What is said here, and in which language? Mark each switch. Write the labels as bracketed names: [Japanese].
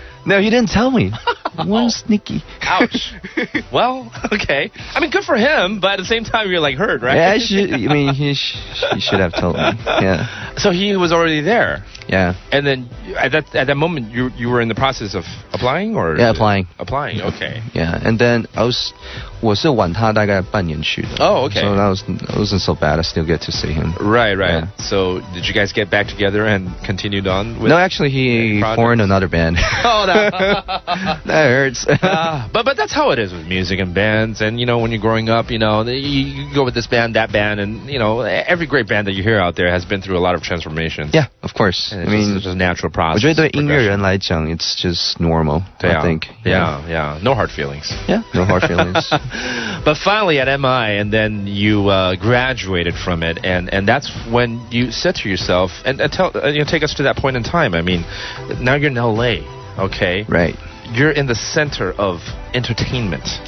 [English] No, he didn't tell me. One sneaky. Ouch. Well, okay. I mean, good for him, but at the same time, you're like hurt, right? Yeah, he should have told me. Yeah. So he was already there. Yeah. And then at that moment, you were in the process of applying, or? Yeah, applying. Applying. Okay. Yeah, and then [Chinese] 我是晚他大概半年去的. [English] Oh, okay. So that wasn't so bad. I still get to see him. Right. Yeah. So did you guys get back together and continued on with? No, actually, he formed another band. Oh, no. That hurts. But that's how it is with music and bands. And when you're growing up, you go with this band, that band, and every great band that you hear out there has been through a lot of transformations. Yeah, of course. I mean, it's just a natural process. [Chinese] 我觉得对音乐人来讲 [English] it's just normal. I think. Yeah. No hard feelings. Yeah, no hard feelings. But finally at MI, and then you graduated from it, and that's when you said to yourself, and take us to that point in time. I mean, now you're in LA, okay? Right. You're in the center of entertainment.